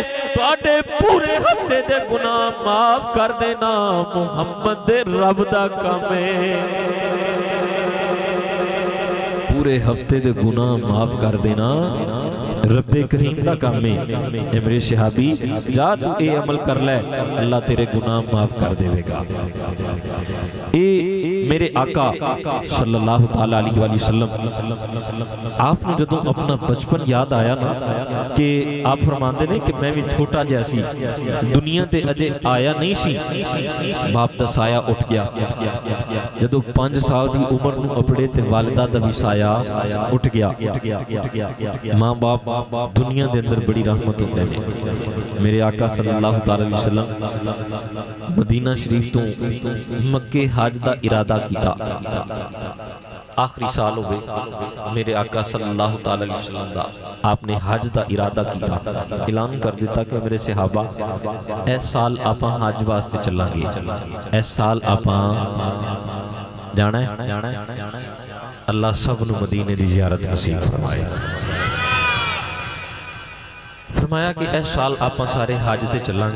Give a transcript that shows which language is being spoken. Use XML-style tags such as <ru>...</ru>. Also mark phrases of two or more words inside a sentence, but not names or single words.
<pa>تہاڈے پورے ہفتے دے گناہ معاف کر دینا محمد دے رب دا کام ہے. پورے ہفتے دے گناہ معاف کر دینا ربِ کریم دا کام ہے.</pa> <ur>میرے صحابی جا تو یہ عمل کر لے، اللہ تیرے گناہ معاف کر دے گا.</ur> <pa>یہ میرے آقا</pa> <ar>صلى الله تعالى عليه وسلم</ar> <pa>آپنے جدوں اپنا بچپن یاد آیا نا کہ آپ فرماتے نے کہ میں بھی چھوٹا جہا سی، دنیا تے اجے آیا نہیں سی، باپ دا سایہ اٹھ گیا. جدوں 5 سال کی عمر نوں اپڑے تے والدہ دا بھی سایہ اٹھ گیا. ماں باپ دنیا دے اندر بڑی رحمت ہوندے نے. میرے آقا</pa> <ar>صلى الله عليه وسلم</ar> <pa>مدینہ شریف تو مکے حج دا ارادہ کیا. آخری سال ہو گئے میرے آقا</pa> <ar>صلى الله عليه وسلم</ar> <pa>دا، آپنے حج دا ارادہ کیا، اعلان کر دتا کہ میرے صحابہ اس سال آپاں حج واسطے چلانگے، اس سال آپاں جانا ہے. اللہ سب نوں مدینے دی زیارت نصیب فرمائے. فرمایا کہ اس سال آپ سارے حج تے چلانگے.</pa>